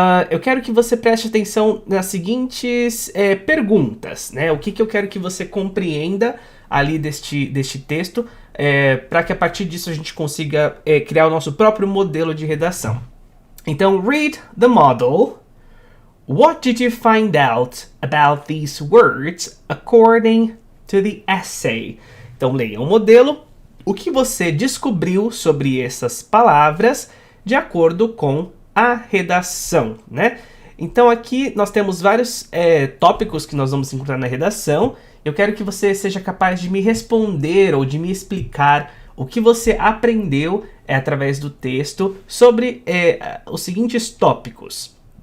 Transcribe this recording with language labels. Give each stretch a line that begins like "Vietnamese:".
Portuguese: Eu quero que você preste atenção nas seguintes perguntas, né? O que eu quero que você compreenda ali deste texto, para que a partir disso a gente consiga criar o nosso próprio modelo de redação. Então,
English: read the model, What did you find out about these words according to the essay?
Portuguese: Então, leia o modelo. O que você descobriu sobre essas palavras de acordo com a redação, né? Então, aqui nós temos vários tópicos que nós vamos encontrar na redação. Eu quero que você seja capaz de me responder ou de me explicar o que você aprendeu através do texto sobre os seguintes tópicos.